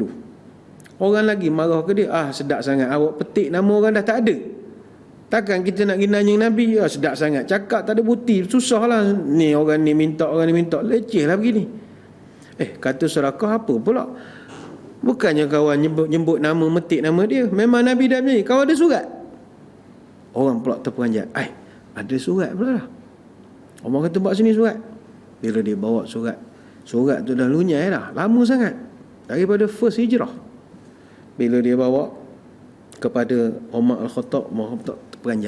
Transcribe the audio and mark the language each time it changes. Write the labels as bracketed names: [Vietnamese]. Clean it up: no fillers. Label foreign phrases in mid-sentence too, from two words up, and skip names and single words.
[Malay] Orang lagi marah ke dia, sedap sangat awak petik nama orang dah tak ada. Takkan kita nak pergi nanya Nabi, sedap sangat cakap tak ada bukti, susahlah ni orang ni minta, leceh lah begini. Kata Suraqah, apa pula? Bukannya kawan nyebut nama, metik nama dia. Memang Nabi dah ni, kawan ada surat. Orang pula terperanjat, ada surat pula lah. Omar kata bawa sini surat. Bila dia bawa surat tu dah lunyai dah, lama sangat, daripada first hijrah. Bila dia bawa kepada Umar Al-Khattab, Umar Al-Khattab terperanjat.